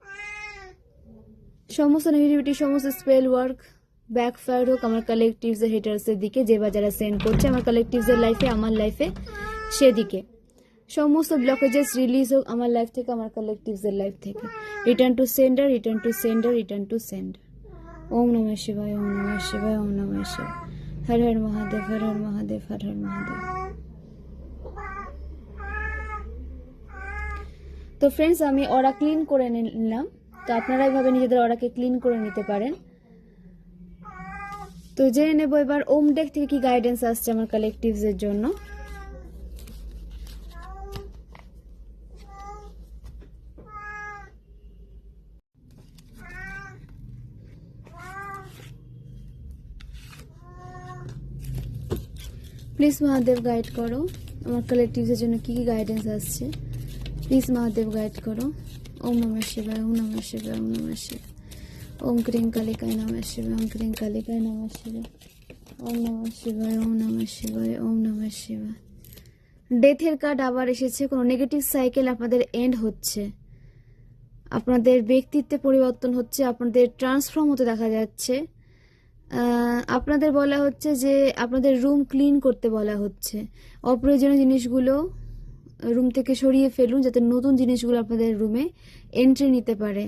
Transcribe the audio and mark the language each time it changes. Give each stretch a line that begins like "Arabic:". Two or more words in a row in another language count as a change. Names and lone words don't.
Bangla: সমস্ত নেগেটিভিটি, সমস্ত
English: spell work
Bangla: ব্যাকফায়ার হোক আমার
English: collectives' haters
Bangla: দিকে, যে বা যারা সেন্ড করছে আমার কালেকটিভসের লাইফে, আমার লাইফে, সেদিকে। সমস্ত
English: blockages release
Bangla: হোক আমার লাইফ থেকে, আমার কালেকটিভসের লাইফ থেকে।
English: return to sender, return to sender, return to sender, রিটার্ন টু সেন্ডার।
Sanskrit: ওম নমঃ শিবায়, ওম নমঃ শিবায়, ওম নমঃ শিবায়। হর হর মহাদেব, হর হর মহাদেব, হর হর মহাদেব।
Bangla: তো ফ্রেন্ডস, আমি অরা ক্লিন করে নিলাম। তো আপনারা এইভাবে নিজেদের অরাকে ক্লিন করে নিতে পারেন। তো জেনে নেব এবার ওম ডেক থেকে কি গাইডেন্স আসছে আমার কালেকটিভসের জন্য। প্লিজ মহাদেব গাইড করো আমার কালেকটিভসের জন্য কি কি গাইডেন্স আসছে। প্লিজ মহাদেব গাইড করো।
Sanskrit: ওম নমঃ শিবায়, ওম নমঃ শিবায়, ওম নমঃ শিবায়। ওম ক্রিং কালিকায় নমঃ শিবায়, ওম ক্রিং কালিকায় নমঃ শিবায়। ওম নমঃ শিবায়, ওম নমঃ শিবায়, ওম নমঃ শিবায়।
English: death's card
Bangla: আবার এসেছে। কোনো
English: negative cycle
Bangla: আপনাদের এন্ড হচ্ছে, আপনাদের ব্যক্তিত্বে পরিবর্তন হচ্ছে, আপনাদের ট্রান্সফর্ম হতে দেখা যাচ্ছে। আপনাদের বলা হচ্ছে যে আপনাদের
English: room clean
Bangla: করতে বলা হচ্ছে। অপ্রয়োজনীয় জিনিসগুলো রুম থেকে সরিয়ে ফেলুন যাতে নতুন জিনিসগুলো আপনাদের রুমে এন্ট্রি নিতে পারে।